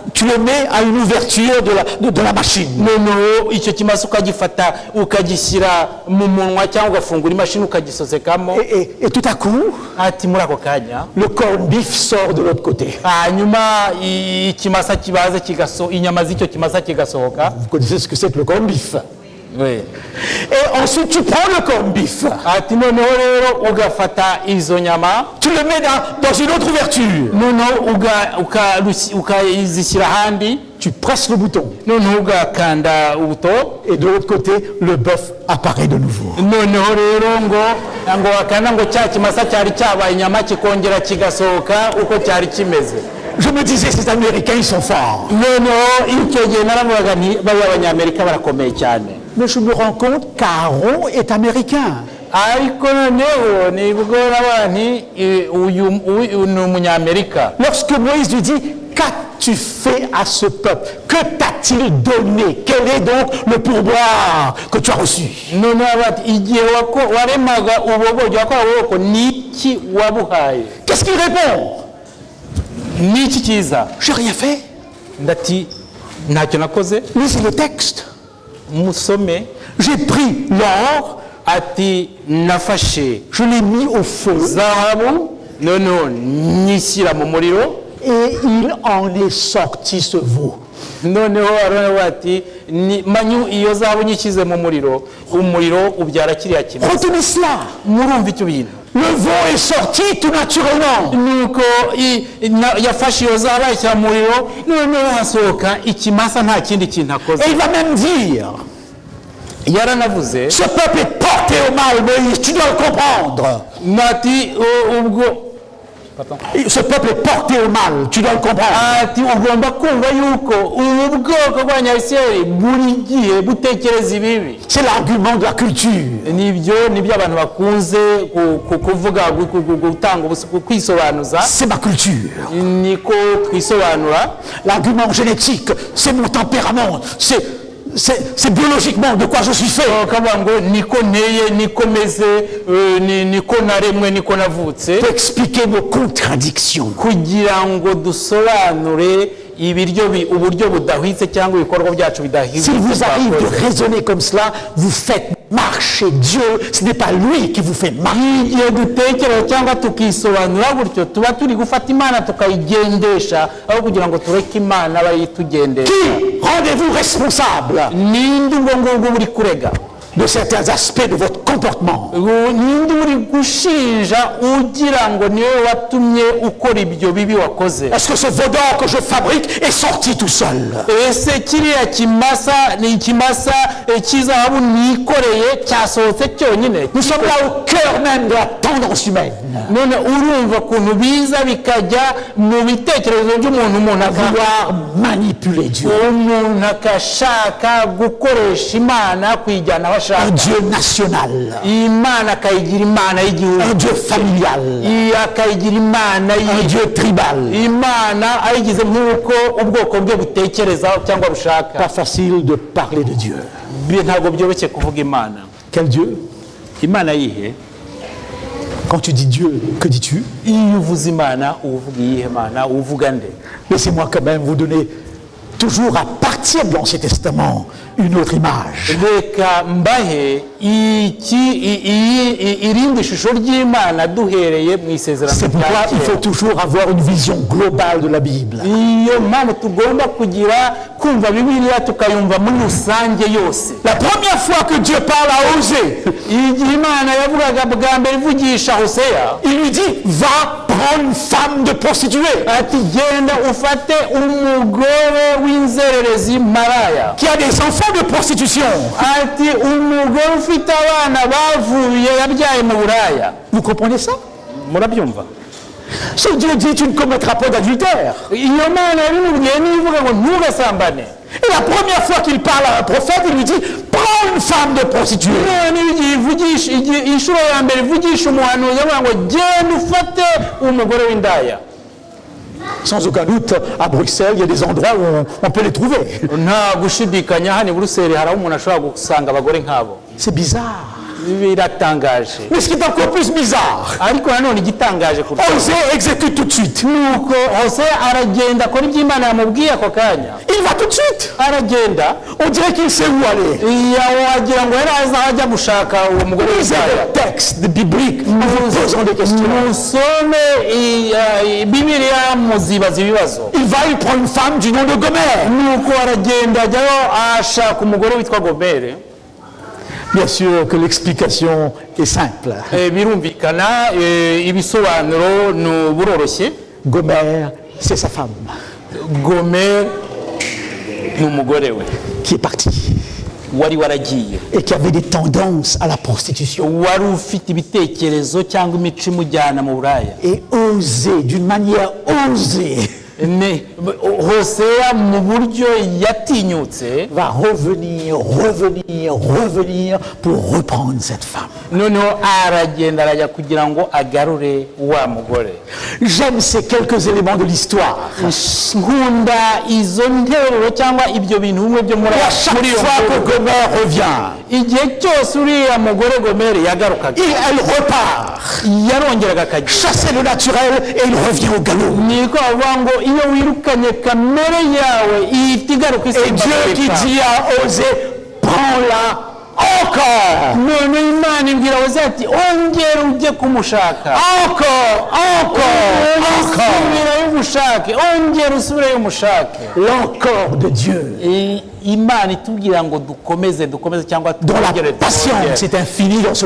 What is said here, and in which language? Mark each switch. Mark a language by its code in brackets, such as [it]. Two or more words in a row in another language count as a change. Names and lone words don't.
[fr] tu le mets à une ouverture de la machine. [rw] noneho icyo kimasa ukagifata ukagishyira mu munwa cyangwa ugafungura imashini ukagisosekamo. [fr] Et tout à coup, [rw] ati muri ako kanya [fr] le [en] corned beef [fr] sort de l'autre côté. [rw] hanyuma ikimasa kibaze inyama z'icyo kimasa kigasohoka. [fr] Vous connaissez ce que c'est que le [en] corned beef. [fr] Oui. Et ensuite, tu prends le [en] corned beef, [rw] ati noneho rero ugafata izo nyama [fr] tu le mets dans une autre ouverture. [rw] noneho ukazishyira ahandi [fr] Tu presses le bouton. [rw] noneho ugakanda ubuto [fr] Et de l'autre côté, le bœuf apparaît de nouveau. [rw] noneho rero ngo wakanda ngo cya kimasa cyari cyabaye inyama kikongera kigasohoka uko cyari kimeze. [fr] Je me disais, ces Américains, ils sont forts. [rw] noneho icyo gihe naravugaga nti bariya abanyamerika barakomeye cyane. [fr] Mais je me rends compte qu'Aaron est américain. [rw] ariko noneho nibwo nabona nti uyu ni umunyamerika. [fr] Lorsque Moïse lui dit, qu'as-tu fait à ce peuple? Que t'a-t-il donné? Quel est donc le pourboire que tu as reçu? [rw] noneho bati igihe waremaga ububogi wakora ububoko niki wabuhaye? [fr] Qu'est-ce qu'il répond? [rw] niki cyiza? [fr] J'ai rien fait. [rw] ndati ntacyo nakoze. [fr] Lisez le texte. [rw] musome. [fr] J'ai pris l'or, [rw] ati nafashe [fr] je l'ai mis au feu [rw] zahabu noneho nyishyira mu muriro [fr] et il en est sorti ce veau. [rw] noneho aravuga ati manyu iyo zahabu nyishyize mu muriro umuriro ubyara kiriya kimasa. [fr] Retenez cela. [rw] murumva icyo bintu. [fr] Le veau est sorti tout naturellement. [rw] nuko yafashe iyo zahabu ayishyira mu muriro noneho hasohoka ikimasa nta kindi kintu akoze. [fr] Et il va même dire, [rw] yaranavuze [fr] ce peuple est porté au mal, Moïse, tu dois le comprendre. [rw] nati ubwo [fr] Ce peuple est porté au mal, tu dois le comprendre. [rw] ati ugomba kumva yuko ubu bwoko bw'abanyayisirayeli buri gihe butekereza ibibi. [fr] C'est l'argument de la culture. [rw] nibyo abantu bakunze kuvuga gutanga kwisobanuza. [fr] C'est ma culture. [rw] niko twisobanura. [fr] L'argument génétique, c'est mon tempérament, c'est biologiquement de quoi je suis fait. [rw] kavuga ngo niko nteye niko meze niko naremwe niko navutse. [fr] Pour expliquer nos contradictions. [rw] kugira ngo dusobanure uburyo budahwitse cyangwa ibikorwa byacu bidahwitse. [fr] S'il vous arrive de raisonner comme cela, vous faites marcher Dieu, ce n'est pas lui qui vous fait marcher. [rw] igihe dutekereza cyangwa tukisobanura gutyo tuba turi gufata imana tukayigendesha aho kugira ngo tureke imana bayitugendesha. [fr] Qui rendez-vous responsable [rw] ninde ubwo ngubwo buri kurega [fr] de certains aspects de votre comportement? [rw] ninde uri gushinja ugira ngo niwe watumye ukora ibyo bibi wakoze? [fr] Est-ce que ce veau d'or que je fabrique est sorti tout seul? [rw] ese kiriya kimasa ni ikimasa cy'izahabu nikoreye cyasohotse cyonyine? [fr] Nous sommes là au cœur même de la tendance humaine. [rw] none urumva ukuntu biza bikajya mu bitekerezo by'umuntu [fr] Vouloir manipuler Dieu. [rw] umuntu akashaka gukoresha imana kuyijyana aho ashaka. [fr] Un Dieu national. [rw] imana akayigira imana y'igihugu. [fr] Un Dieu familial. [rw] akayigira imana [fr] Un Dieu tribal. [rw] imana ayigize nk'uko ubwoko bwe butekereza cyangwa bushaka. [fr] Pas facile de parler de Dieu. [rw] ntabwo byoroshye kuvuga imana. [fr] Quel Dieu? [rw] imana yihe? [fr] Quand tu dis Dieu, que dis-tu? [rw] iyo uvuze imana uvuga iyihe mana uvuga nde? [fr] Laissez-moi quand même vous donner toujours à partir de l'Ancien Testament une autre image. [rw] reka mbahe irindi shusho ry'Imana duhereye mu isezerano [fr] C'est pourquoi il faut toujours avoir une vision globale de la Bible. [rw] iyo mpamvu tugomba kugira kumva Bibiliya tukayumva muri rusange yose. [fr] La première fois que Dieu parle à Osée, [rw] igihe Imana yavugaga bwa mbere ivugisha Hoseya, [fr] il lui dit va prendre une femme de prostituée [rw] ati genda ufate umugore w'inzererezi maraya, [fr] qui a des enfants de prostitution. [rw] ati umugore ufite abana bavuye yabyaye mu buraya. [fr] Vous comprenez ça? [rw] Murabyumva? [fr] Ce Dieu dit tu ne commettras pas d'adultère. [rw] iyo Mana yabimubwiye nivuga ngo ntugasambane. [fr] Et la première fois qu'il parle à un prophète, il lui dit prends une femme de prostituée. [rw] igihe inshuro ya mbere ivugisha umuhanuzi avuga ngo genda ufate umugore w'indaya. [fr] Sans aucun doute, à Bruxelles, il y a des endroits où on peut les trouver. [rw] nta gushidikanya hano i Buruseli hari aho umuntu ashobora gusanga abagore nk'abo. [fr] C'est bizarre. [rw] Biratangaje. [fr] Mais ce qui est encore plus bizarre, [rw] ariko nanone igitangaje kurushaho, [fr] Osée exécute tout de suite. [rw] nuko Hoseya aragenda akora ibyo Imana yamubwiye ako kanya. [fr] Il va tout de suite. [rw] aragenda [fr] On dirait qu'il sait où aller. [rw] wagira ngo yari azi aho ajya gushaka uwo mugore [fr] Lisez [rw] w'indaya. [fr] le texte biblique en vous posant des questions. [rw] musome Bibiliya muzibaza ibibazo. [fr] Il va y prendre une femme du nom de Gomer. [rw] nuko aragenda ajyayo ashaka umugore witwa Gomere. [fr] Bien sûr que l'explication est simple. [rw] birumvikana ibisobanuro buroroshye. [fr] Gomer, c'est sa femme [rw] Gomere ni umugore we [fr] qui est partie [rw] wari waragiye, [fr] et qui avait des tendances à la prostitution. [rw] wari ufite ibitekerezo cyangwa imico imujyana mu buraya. [fr] Et osé, d'une manière osée, [rw] Hoseya mu buryo yatinyutse [fr] va revenir pour reprendre cette femme. [rw] noneho aragenda arajya kugira ngo agarure wa mugore. [fr] J'aime ces quelques éléments de l'histoire. [rw] nkunda izo nteruro cyangwa ibyo bintu bimwe byo muri [fr] Et à chaque [rw] iyo [fr] fois que [rw] nkuru. [fr] Gomer revient, [rw] igihe cyose uriya mugore Gomere yagarukaga, [fr] elle repart, [rw] yarongeraga akajya. [fr] chasser le naturel et il revient au galop. [rw] niko bavuga ngo iyo wirukanye kamere yawe ihita igaruka [fr] Et Dieu qui dit à Osée, prends-la encore, [rw] none Imana ibwira Hoseya ati ongera ujye kumushaka, usubirayo umushake, ongera usubireyo umushake. [fr] l'encore de Dieu, [rw] Imana itubwira ngo dukomeze cyangwa [fr] dont la [rw] twongere [fr] patience est infinie dans ce